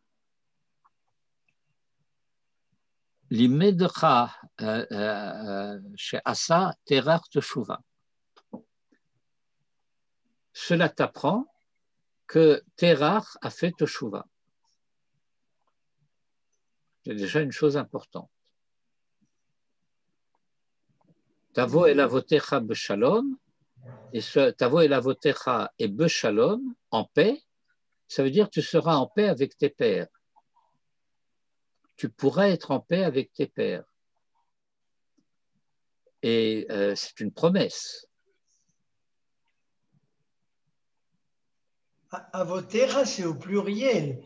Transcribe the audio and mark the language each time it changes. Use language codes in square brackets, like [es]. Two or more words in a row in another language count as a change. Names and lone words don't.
[he] למדך שעשה תרח תשובה. [fr] Cela t'apprend que Terach a fait teshuva. C'est déjà une chose importante. [he] תבוא אל אבותיך בשלום. [fr] Et ce [he] תבוא אל אבותיך [fr] et beshalom, en paix, ça veut dire que tu seras en paix avec tes pères. Tu pourras être en paix avec tes pères. Et c'est une promesse. Avotecha, c'est au pluriel.